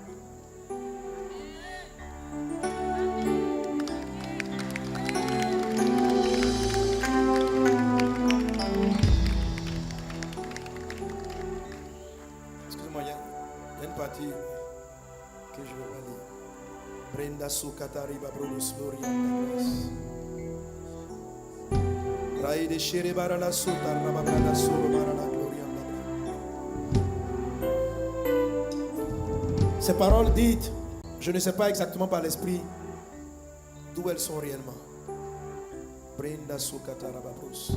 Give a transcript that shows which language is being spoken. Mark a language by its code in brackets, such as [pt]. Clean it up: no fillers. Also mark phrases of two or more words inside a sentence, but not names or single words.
[fr] Excusez-moi, il y a une partie que je vais pas lire. Brenda Sukatari Babrolos Gloria. Raide Shere Barala Sutar Rababrada Soro Barala Gloria. Ces paroles dites, je ne sais pas exactement par l'esprit d'où elles sont réellement. Brenda Sukatara Babros.